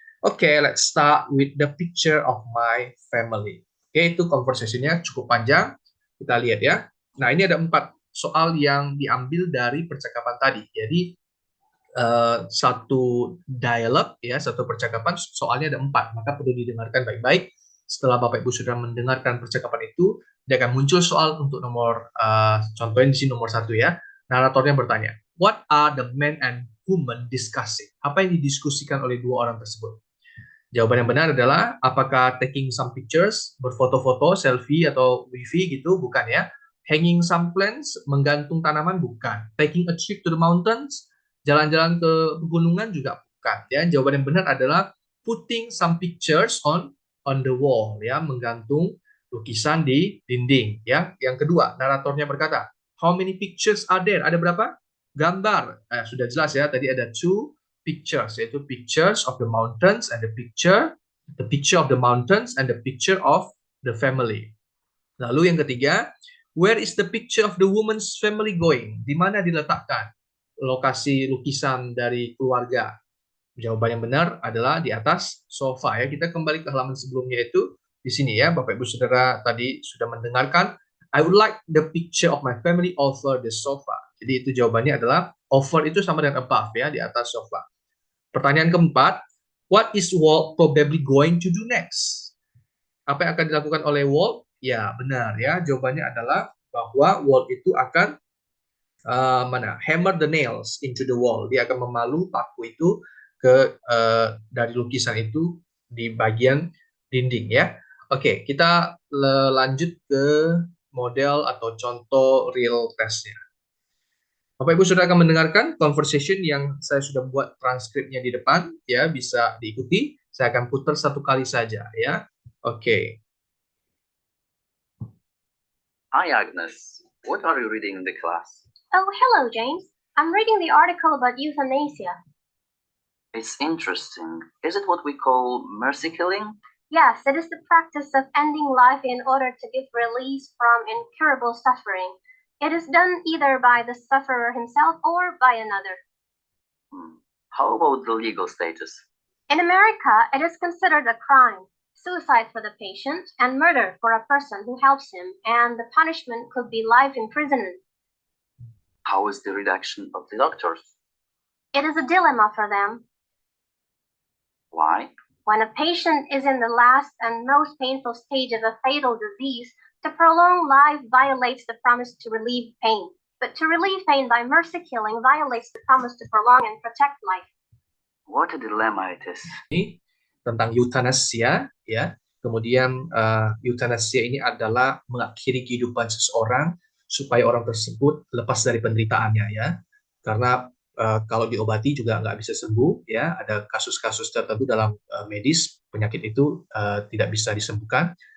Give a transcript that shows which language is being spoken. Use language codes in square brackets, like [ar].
[en] Okay, let's start with the picture of my family. [id] Oke, itu conversation-nya cukup panjang. Kita lihat ya. Nah, ini ada 4 soal yang diambil dari percakapan tadi. Jadi satu dialog ya, satu percakapan soalnya ada 4, maka perlu didengarkan baik-baik. Setelah Bapak Ibu sudah mendengarkan percakapan itu, dia akan muncul soal untuk nomor contohnya di sini nomor 1 ya. Naratornya bertanya, [en] what are the men and women discussing? [id] Apa yang didiskusikan oleh 2 orang tersebut? Jawaban yang benar adalah apakah [en] taking some pictures, [id] berfoto-foto, selfie atau wifi gitu, bukan ya. [en] Hanging some plants, [id] menggantung tanaman, bukan. [en] Taking a trip to the mountains, [id] jalan-jalan ke pegunungan juga bukan ya. Jawaban yang benar adalah [en] putting some pictures on the wall [id] ya, menggantung lukisan di dinding ya. Yang kedua, naratornya berkata, [en] how many pictures are there? [id] Ada berapa gambar? Sudah jelas ya, tadi ada [en] 2 pictures, yaitu pictures of the mountains and the picture of the mountains and the picture of the family. [id] Lalu yang ketiga, [en] where is the picture of the woman's family going? [id] Di mana diletakkan lokasi lukisan dari keluarga? Jawaban yang benar adalah di atas sofa ya. Kita kembali ke halaman sebelumnya itu di sini ya. Bapak Ibu Saudara tadi sudah mendengarkan, [en] I would like the picture of my family over the sofa. [id] Jadi itu jawabannya adalah over itu sama dengan above ya, di atas sofa. Pertanyaan keempat, [en] what is Walt probably going to do next? [id] Apa yang akan dilakukan oleh Walt? Ya, benar ya. Jawabannya adalah bahwa Walt itu akan [en] hammer the nails into the wall. [id] Dia akan memalu paku itu ke dari lukisan itu di bagian dinding ya. Oke, kita lanjut ke model atau contoh real testnya. Bapak Ibu sudah akan mendengarkan conversation yang saya sudah buat transkripnya di depan ya, bisa diikuti. Saya akan putar satu kali saja ya. Oke. [en] Hi, Agnes. What are you reading in the class? Oh, hello, James. I'm reading the article about euthanasia. It's interesting. Is it what we call mercy killing? Yes, it is the practice of ending life in order to give release from incurable suffering. It is done either by the sufferer himself or by another. How about the legal status? In America, it is considered a crime, suicide for the patient, and murder for a person who helps him, and the punishment could be life imprisonment. How is the reaction of the doctors? It is a dilemma for them. Why? When a patient is in the last and most painful stage of a fatal disease, to prolong life violates the promise to relieve pain. But to relieve pain by mercy killing violates the promise to prolong and protect life. What a dilemma it is. [id] Ini tentang eutanasia ya. Kemudian eutanasia ini adalah mengakhiri kehidupan seseorang supaya orang tersebut lepas dari penderitaannya ya. Karena kalau diobati juga nggak bisa sembuh ya. Ada kasus-kasus tertentu dalam medis penyakit itu tidak bisa disembuhkan.